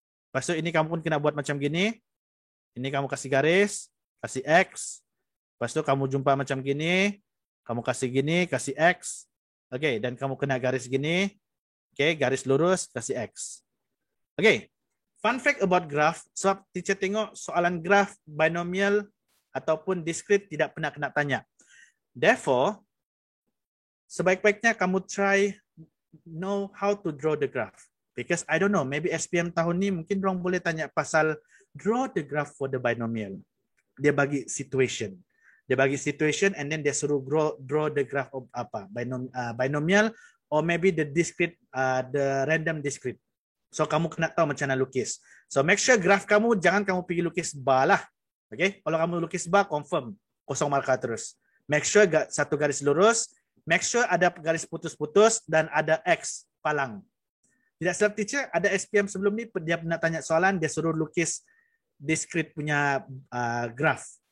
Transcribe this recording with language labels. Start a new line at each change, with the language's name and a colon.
Malay: Lepas itu ini kamu pun kena buat macam gini. Ini kamu kasih garis, kasih X. Lepas itu kamu jumpa macam gini. Kamu kasih gini, kasih X. Oke, dan kamu kena garis gini. Oke, garis lurus, kasih X.
English: Oke, fun fact about graph.
Malay: Sebab teacher tengok soalan graph, binomial, ataupun discrete tidak pernah kena tanya.
English: Therefore,
Malay: sebaik-baiknya kamu
English: try know how to draw the graph. Because I don't know, maybe
Malay: SPM tahun ni mungkin orang boleh tanya pasal
English: draw the graph for the binomial.
Malay: Dia bagi situation. Dia bagi situation and then dia suruh draw the graph of apa?
English: Binomial or maybe the discrete, the random discrete.
Malay: So kamu kena tahu macam mana lukis. So make sure graph kamu jangan kamu pergi lukis bar lah. Okay? Kalau kamu lukis bar confirm kosong markah terus. Make sure satu garis lurus. Make sure ada garis putus-putus dan ada X palang. Tidak silap teacher, ada SPM sebelum ni dia pernah tanya soalan, dia suruh lukis discrete punya graph.